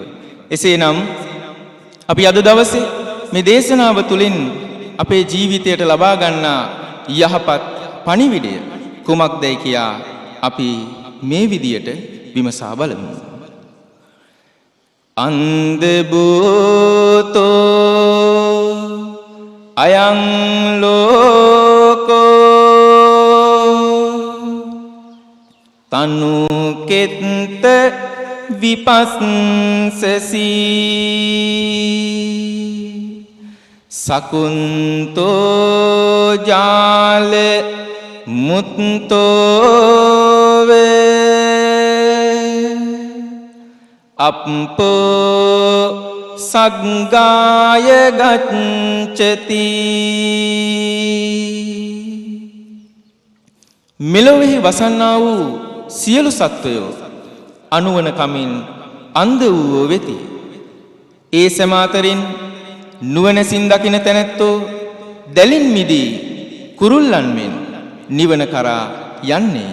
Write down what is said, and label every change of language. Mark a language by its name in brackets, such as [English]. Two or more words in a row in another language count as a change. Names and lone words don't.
[Sinhala] එසේනම් අපි අද දවසේ මේ දේශනාව තුළින් අපේ ජීවිතයට ලබා ගන්නා යහපත් පණිවිඩය කුමක්දයි කියා අපි මේ විදියට විමසා බලමු. [Pali] අන්ධ භූතෝ අයං ලෝකෝ තනුකෙත්ත විපස්සසී සකුන්තෝ ජාල මුත්තෝ අප්පෝ සග්ගාය ගච්ඡති. [Sinhala] මෙලොවෙහි වසන්නා වූ සියලු සත්වයෝ අනුවන කමින් අන්ධ වූ වෙති. ඒ සමාතරින් නුවණසින් දකින තැනැත්තෝ දැලින් මිදී කුරුල්ලන් මෙන් නිවන කරා යන්නේය.